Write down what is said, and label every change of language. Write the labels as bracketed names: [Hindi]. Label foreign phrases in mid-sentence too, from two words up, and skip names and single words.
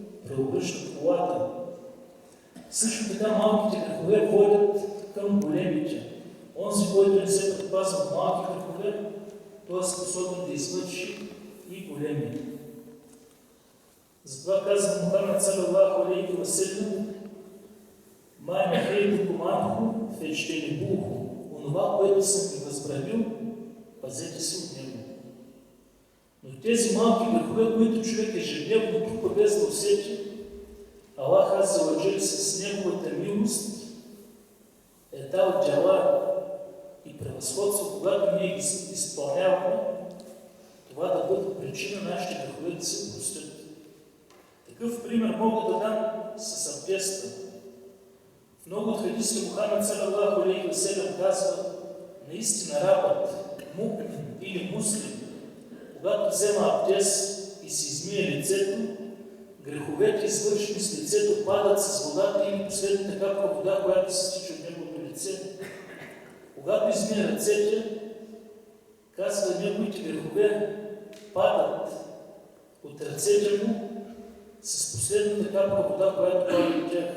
[Bulgarian] преобръщат колата. Също така малките грехове водят към големите. Онзи, който не се предпазва от малки грехове, той е способен да извърши и големи. Затова казва Мухамед [Arabic] صلى الله عليه وسلم: "ما نهيتكم عنه فاجتنبوه", [Bulgarian] онова, което съм ви възбранил, пазете се от него. Но тези малки грехове, които човек ежедневно трупа без да усети, Аллах [Arabic] عز وجل [Bulgarian] с неговата милост е дал дела и превъзходство, когато ние ги изпълняваме, това да бъде причина нашите грехове да се простят. Такъв пример мога да дам с абдеста. В много от хадисите Мухамед [Arabic] صلى الله عليه وسلم [Bulgarian] казва: наистина рабът, му'мин или муслим, когато взема абдест и си измие лицето, греховете, извършени с лицето, падат с водата или последната капка вода, която се стича от неговото лице. Когато измие ръцете, казва, неговите грехове падат от ръцете му с последната капка вода, която пада от тях.